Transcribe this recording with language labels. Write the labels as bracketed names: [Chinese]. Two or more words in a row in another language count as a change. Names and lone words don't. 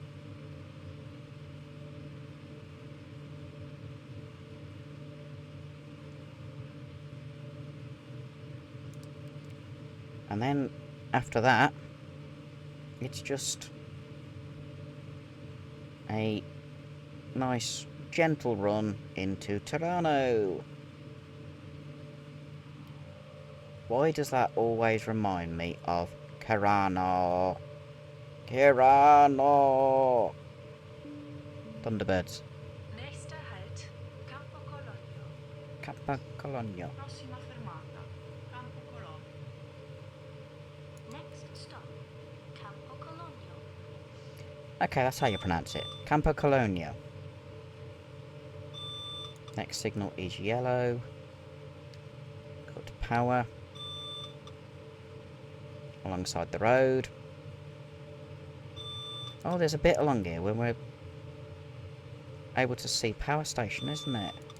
[English] And then after that, it's just a nice gentle run into Tirano. Why does that always remind me of Tirano? Tirano! Thunderbirds. [German] Nächster Halt, Campo Cologno. Campo Cologno. [Italian] Prossima fermata, Campo Cologno. [English] Next stop, Campo Cologno. Okay, that's how you pronounce it. Campo Cologno. Next signal is yellow. Go to power. Alongside the road. Oh, there's a bit along here when we're able to see power station, isn't it?